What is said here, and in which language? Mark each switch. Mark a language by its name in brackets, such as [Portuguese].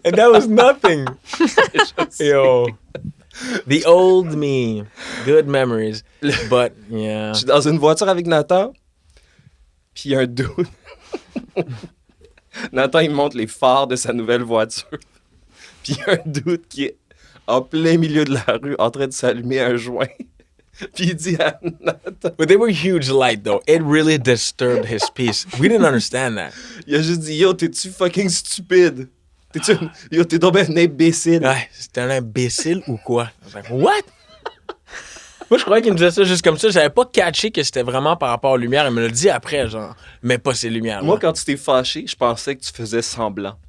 [English] And that was nothing. Yo. The old me. Good memories. But, yeah. [French] Je suis dans une voiture avec Nathan, puis il y a un dude. Nathan, il monte les phares de sa nouvelle voiture. Puis il y a un dude qui est en plein milieu de la rue, en train de s'allumer un joint. Puis il dit à Nathan... [English] But they were huge light, though. It really disturbed his peace. We didn't understand that. [French] Il a juste dit, yo, t'es-tu fucking stupide? Yo, t'es tombé un imbécile. Ouais, c'était un imbécile ou quoi? [English] I was like, what? [French] Moi, je croyais qu'il me disait ça juste comme ça. J'avais pas catché que c'était vraiment par rapport aux lumières. Il me l'a dit après, genre, mais pas ces lumières. Moi, quand tu t'es fâché, je pensais que tu faisais semblant.